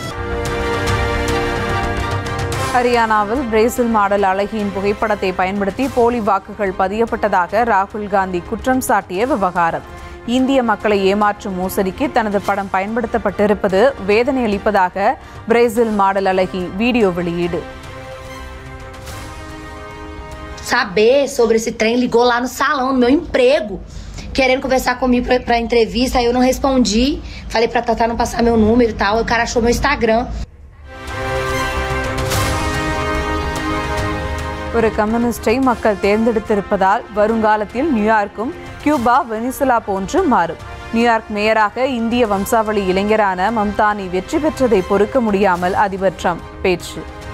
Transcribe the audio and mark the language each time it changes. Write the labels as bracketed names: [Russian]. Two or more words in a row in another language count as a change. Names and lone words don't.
[Tamil] ஹரியானாவில் பிரேசில் மாடல் அழகியின் புகைப்படத்தை பயன்படுத்தி போலி வாக்குகள் பதியப்பட்டதாக ராகுல் காந்தி குற்றம் சாட்டிய விவகாரம். இந்திய மக்களை ஏமாற்றும் மோசடிக்கு தனது படம் பயன்படுத்தப்பட்டிருப்பது வேதனை அளிப்பதாக பிரேசில் மாடல் அழகி வீடியோ வெளியீடு. [Portuguese] Saber sobre esse trem, ligou lá no salão, no meu emprego, querendo conversar comigo pra entrevista, aí eu não respondi, falei pra Tatá não passar meu número e tal, o cara achou meu Instagram. [Tamil] ஒரு கம்யூனிஸ்டை மக்கள் தேர்ந்தெடுத்திருப்பதால் வருங்காலத்தில் நியூயார்க்கும் கியூபா, வெனிசுலா போன்று மாறும். நியூயார்க் மேயராக இந்திய வம்சாவளி இளைஞரான மம்தானி வெற்றி பெற்றதை பொறுக்க முடியாமல் அதிபர் ட்ரம்ப் பேச்சு.